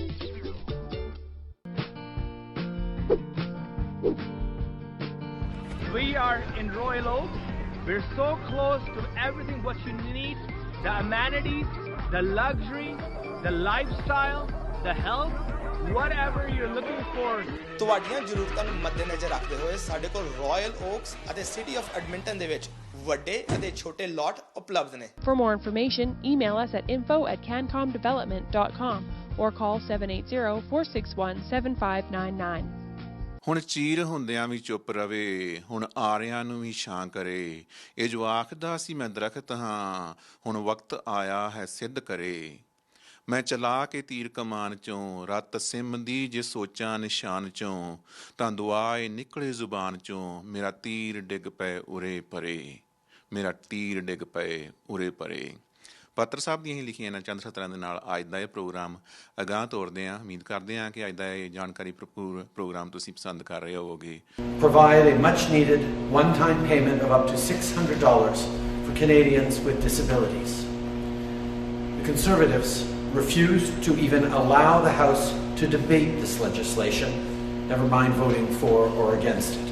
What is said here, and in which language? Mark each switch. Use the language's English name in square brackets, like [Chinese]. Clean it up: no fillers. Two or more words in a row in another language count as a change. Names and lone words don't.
[English] We are in Royal Oak. We're so close to everything what you need, the amenities, the luxury, the lifestyle, the health, whatever you're looking for. [Punjabi] ਤੁਹਾਡੀਆਂ ਜ਼ਰੂਰਤਾਂ ਨੂੰ ਮੱਦੇਨਜ਼ਰ ਰੱਖਦੇ ਹੋਏ ਸਾਡੇ ਕੋਲ ਰਾਇਲ ਓਕਸ ਅਤੇ ਸਿਟੀ ਆਫ ਐਡਮਿੰਟਨ ਦੇ ਵਿੱਚ ਵੱਡੇ ਅਤੇ ਛੋਟੇ ਲੋਟ ਉਪਲਬਧ ਨੇ। [English] For more information, email us at info@cancomdevelopment.com or call 780-461-7599. [Punjabi] ਹੁਣ ਚੀਰ ਹੁੰਦਿਆਂ ਵੀ ਚੁੱਪ ਰਵੇ, ਹੁਣ ਆਰਿਆਂ ਨੂੰ ਵੀ ਛਾਂ ਕਰੇ, ਇਹ ਜੋ ਆਖਦਾ ਸੀ ਮੈਂ ਦਰਖਤ ਹਾਂ, ਹੁਣ ਵਕਤ ਆਇਆ ਹੈ ਸਿੱਧ ਕਰੇ। ਮੈਂ ਚਲਾ ਕੇ ਤੀਰ ਕਮਾਨ ਚੋਂ, ਰੱਤ ਸਿਮਦੀ ਜੇ ਸੋਚਾਂ ਨਿਸ਼ਾਨ ਚੋਂ, ਤਾਂ ਦੁਆਏ ਨਿਕਲੇ ਜ਼ੁਬਾਨ ਚੋਂ, ਮੇਰਾ ਤੀਰ ਡਿੱਗ ਪਏ ਉਰੇ ਪਰੇ, ਮੇਰਾ ਤੀਰ ਡਿੱਗ ਪਏ ਉਰੇ ਪਰੇ। ਪਾਤਰ ਸਾਹਿਬ ਦੀਆਂ ਹੀ ਲਿਖੀਆਂ ਇਹਨਾਂ ਚੰਦ ਸਤਰਾਂ ਦੇ ਨਾਲ ਅੱਜ ਦਾ ਇਹ ਪ੍ਰੋਗਰਾਮ ਅਗਾਂਹ ਤੋਰਦੇ ਹਾਂ। ਉਮੀਦ ਕਰਦੇ ਹਾਂ ਕਿ ਅੱਜ ਦਾ ਇਹ ਜਾਣਕਾਰੀ ਭਰਪੂਰ ਪ੍ਰੋਗਰਾਮ ਤੁਸੀਂ ਪਸੰਦ ਕਰ ਰਹੇ ਹੋਵੋਗੇ। [English] Provide a much needed one-time payment of up to $600 for Canadians with disabilities. The Conservatives refused to even allow the House to debate this legislation, never mind voting for or against it.